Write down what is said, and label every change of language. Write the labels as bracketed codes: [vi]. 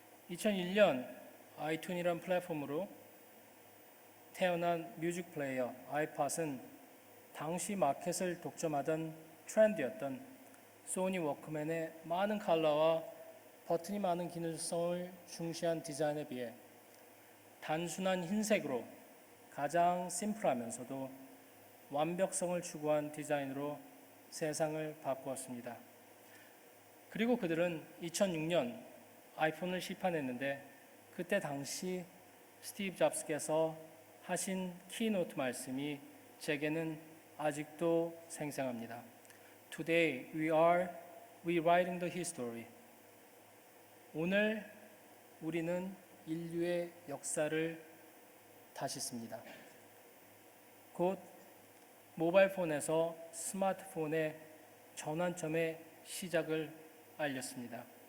[ko] 2001년 아이튠이라는 플랫폼으로 태어난 뮤직 플레이어 아이팟은 당시 마켓을 독점하던 트렌드였던 소니 워크맨의 많은 컬러와 버튼이 많은 기능성을 중시한 디자인에 비해 단순한 흰색으로 가장 심플하면서도 완벽성을 추구한 디자인으로 세상을 바꾸었습니다. 그리고 그들은 2006년 아이폰을 시판했는데 그때 당시 스티브 잡스께서 하신 키노트 말씀이 제게는 아직도 생생합니다. [en] Today we are rewriting the history. [ko] 오늘 우리는 인류의 역사를 다시 씁니다. 곧 모바일 폰에서 스마트폰의 전환점의 시작을 알렸습니다.